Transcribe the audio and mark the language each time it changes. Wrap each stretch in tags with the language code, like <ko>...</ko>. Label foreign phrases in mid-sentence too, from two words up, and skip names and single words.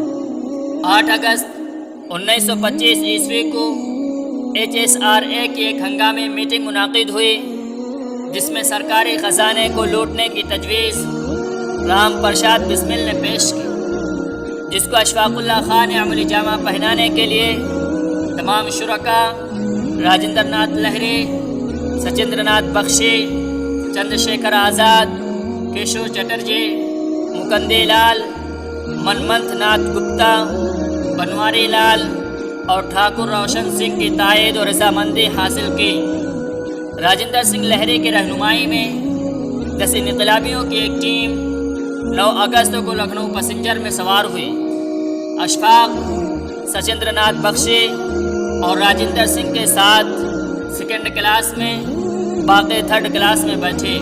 <ur>8 اگست 1925 عیسوی کو HSRA کی ایک ہنگامی میٹنگ منعقد ہوئی، جس میں سرکاری خزانے کو لوٹنے کی تجویز رام پرشاد بسمل نے پیش کی، جس کو اشفاق اللہ خاں نے عملی جامہ پہنانے کے لیے تمام شرکاء راجندر ناتھ لہری، سچندر ناتھ بخشی، چندر شیکھر آزاد، کیشور چٹرجی، مکندی لال، منمتھ ناتھ گپتا، بنواری لال اور ٹھاکر روشن سنگھ کی تائید و رضامندی حاصل کی۔ راجندر سنگھ لہری کی رہنمائی میں 10 انقلابیوں کی ایک ٹیم 9 اگست کو لکھنؤ پیسنجر میں سوار ہوئی۔ اشفاق، سچندر ناتھ بخشی اور راجندر سنگھ کے ساتھ 2nd کلاس میں، باقی 3rd کلاس میں بیٹھے۔</ur>